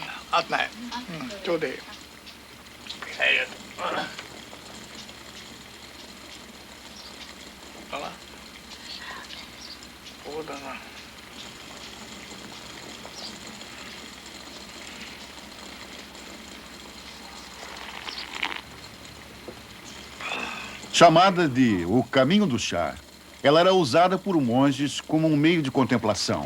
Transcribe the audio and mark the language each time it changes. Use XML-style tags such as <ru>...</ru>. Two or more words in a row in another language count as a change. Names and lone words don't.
<ja>あったね。うん、ちょうどいい。だな。そうだな。</ja> <pt>Chamada de o caminho do chá, ela era usada por monges como um meio de contemplação.</pt>